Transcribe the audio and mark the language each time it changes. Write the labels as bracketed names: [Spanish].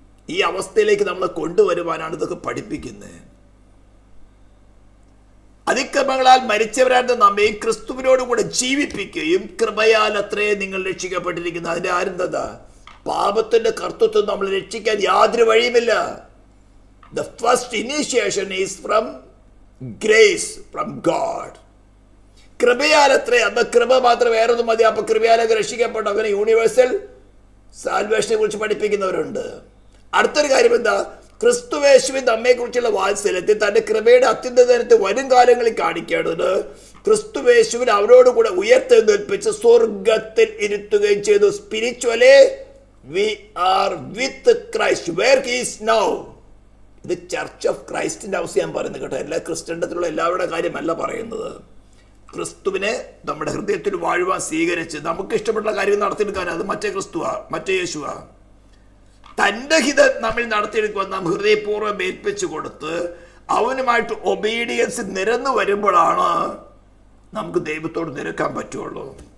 [Malayalam] ഈ അവസ്ഥയിലേക്ക് നമ്മളെ കൊണ്ടുവരുവാനാണ് ഇതൊക്കെ പഠിപ്പിക്കുന്നത്. അതിക്രമങ്ങളാൽ മരിച്ചവരായിരുന്ന നമ്മയും ക്രിസ്തുവിനോട് കൂടെ ജീവിപ്പിക്കുകയും കൃപയാൽ അത്രേ നിങ്ങൾ രക്ഷിക്കപ്പെട്ടിരിക്കുന്നത്. അതിന്റെ ആരെന്താ? പാപത്തിന്റെ കർത്തൃത്വം നമ്മൾ രക്ഷിക്കാൻ യാതൊരു വഴിയുമില്ല. [English] The first initiation is from grace, from God. [Malayalam] കൃപയാലത്രേ. അപ്പൊ കൃപ മാത്രം വേറൊന്നും മതി. അപ്പൊ കൃപയാലൊക്കെ രക്ഷിക്കപ്പെട്ടു. അങ്ങനെ യൂണിവേഴ്സൽ സാൽവേഷനെ കുറിച്ച് പഠിപ്പിക്കുന്നവരുണ്ട്. അടുത്തൊരു കാര്യം എന്താ? ക്രിസ്തുവേശുവിൻ നമ്മെ കുറിച്ചുള്ള വാത്സല്യത്തിൽ തന്റെ കൃപയുടെ അത്യുന്നതനത്തെ വരും കാലങ്ങളിൽ കാണിക്കേണ്ടത് ക്രിസ്തുവേശുവിൻ അവരോട് കൂടെ ഉയർത്തെഴുന്നേൽപ്പിച്ച് സ്വർഗത്തിൽ ഇരുത്തുകയും ചെയ്തു. [English] Spiritually we are with Christ where he is now. [Malayalam] ഇത് ചർച്ച് ഓഫ് ക്രൈസ്റ്റിന്റെ അവസ്ഥ ഞാൻ പറയുന്നത് കേട്ടോ. എല്ലാ ക്രിസ്ത്യൻഡത്തിലുള്ള എല്ലാവരുടെ കാര്യമല്ല പറയുന്നത്. ക്രിസ്തുവിനെ നമ്മുടെ ഹൃദയത്തിൽ വാഴുവാൻ സ്വീകരിച്ച് നമുക്ക് ഇഷ്ടപ്പെട്ട കാര്യം നടത്തിയെടുക്കാൻ അത് മറ്റേ ക്രിസ്തുവാ, മറ്റേ യേശുവാ. തൻ്റെ ഹിതം നമ്മൾ നടത്തിയെടുക്കുവാൻ നാം ഹൃദയപൂർവ്വം ഏൽപ്പിച്ചു കൊടുത്ത് അവനുമായിട്ട് ഒബീഡിയൻസ് നിരന്നു വരുമ്പോഴാണ് നമുക്ക് ദൈവത്തോട് നിരക്കാൻ പറ്റുള്ളൂ.